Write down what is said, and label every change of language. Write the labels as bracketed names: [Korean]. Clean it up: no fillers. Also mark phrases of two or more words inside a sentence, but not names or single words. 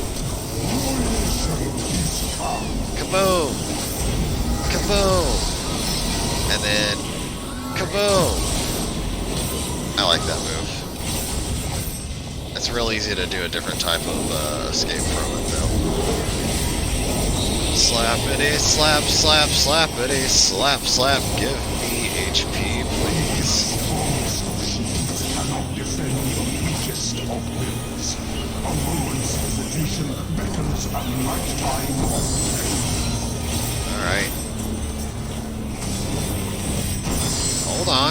[English] Kaboom! Kaboom! And then kaboom! I like that move. It's real easy to do a different type of escape from it, though. Slappity, slap, slap, slappity, slap, slap. Give me HP, please. Alright. Hold on.